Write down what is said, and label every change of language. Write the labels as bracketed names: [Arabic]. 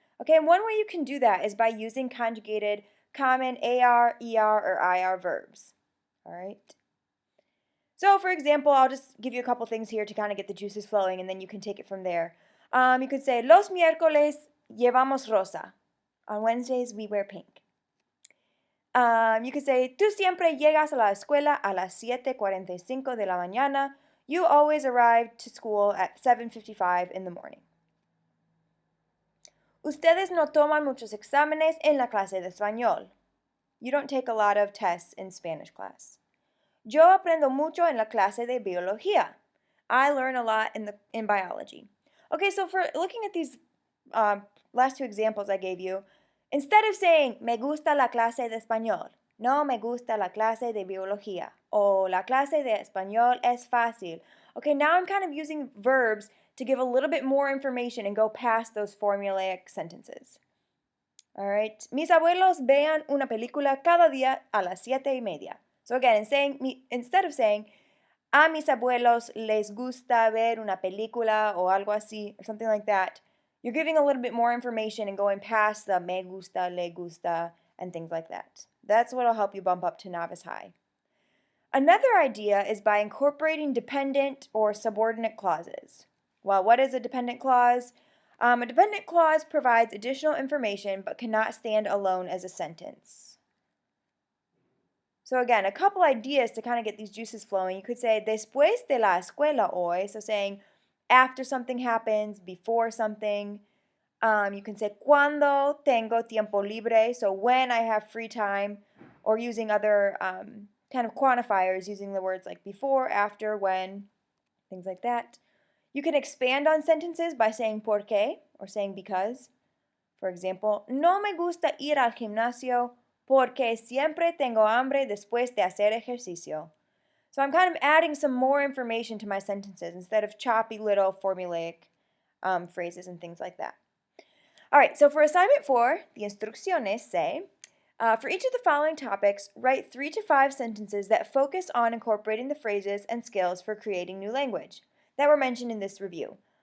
[English] Okay, and one way you can do that is by using conjugated common AR, ER, or IR verbs. All right. So for example, I'll just give you a couple things here to kind of get the juices flowing and then you can take it from there. [Spanish] You could say, los miércoles llevamos rosa. [English] On Wednesdays, we wear pink. [Spanish] You could say, tú siempre llegas a la escuela a las 7:45 de la mañana. [English] You always arrive to school at 7:55 in the morning. [Spanish] Ustedes no toman muchos exámenes en la clase de español. [English] You don't take a lot of tests in Spanish class. [Spanish] Yo aprendo mucho en la clase de biología. [English] I learn a lot in biology. Okay, so for looking at these last 2 examples I gave you, instead of saying, [Spanish] me gusta la clase de español, no me gusta la clase de biología, o la clase de español es fácil. [English] Okay, now I'm kind of using verbs to give a little bit more information and go past those formulaic sentences. [Spanish] All right, mis abuelos vean una película cada día a las 7:30. [English] So again, instead of saying, [Spanish] a mis abuelos les gusta ver una película o algo así, [English] or something like that, you're giving a little bit more information and going past the me gusta, le gusta, and things like that. That's what will help you bump up to novice high. Another idea is by incorporating dependent or subordinate clauses. Well, what is a dependent clause? A dependent clause provides additional information but cannot stand alone as a sentence. So again, a couple ideas to kind of get these juices flowing. You could say, [Spanish] después de la escuela hoy, [English] so saying after something happens, before something. You can say, [Spanish] cuando tengo tiempo libre, [English] so when I have free time, or using other kind of quantifiers, using the words like before, after, when, things like that. You can expand on sentences by saying por qué, or saying because. [Spanish] For example, no me gusta ir al gimnasio porque siempre tengo hambre después de hacer ejercicio. [English] So I'm kind of adding some more information to my sentences instead of choppy little formulaic phrases and things like that. All right, so for assignment 4, the instrucciones say, for each of the following topics, write 3 to 5 sentences that focus on incorporating the phrases and skills for creating new language that were mentioned in this review.